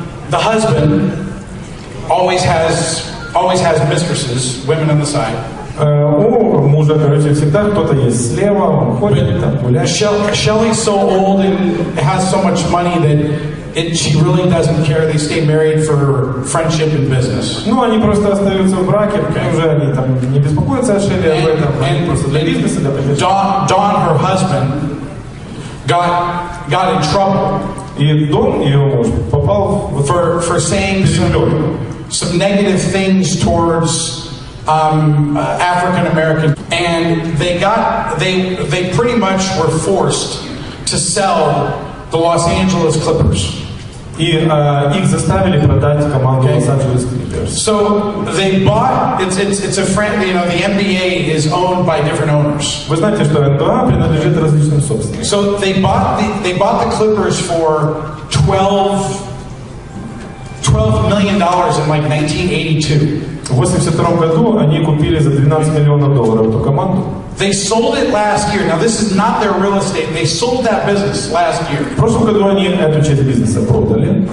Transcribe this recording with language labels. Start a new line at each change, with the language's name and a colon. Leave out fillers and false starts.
English: The husband always has mistresses, women on the side.
Russian: У мужа, короче, всегда кто-то есть слева, он ходит, там гуляет.
English: Shelley's so old and has so much money that she really doesn't care. They stay married for friendship and business.
Russian: Ну, они просто остаются в браке, уже они там не беспокоятся о Шелли об этом, они просто для бизнеса, для поддержки.
English: Don, her husband, got in trouble.
Russian: И Дон, ее муж, попал
English: for saying some negative things towards African American, and they pretty much were forced to sell the Los Angeles Clippers.
Russian: И их заставили продать команду Лос-Анджелес Клиперс.
English: So they bought. It's a friend. You know, the NBA is owned by different owners.
Russian: Вы знаете, что НБА принадлежит различным собственникам.
English: So they bought the Clippers for $12 million in like 1982.
Russian: В 1982 году они купили за $12 миллионов эту команду.
English: They sold it last year. Now this is not their real estate. They sold that business last year.
Russian: В прошлом году они эту часть бизнеса продали.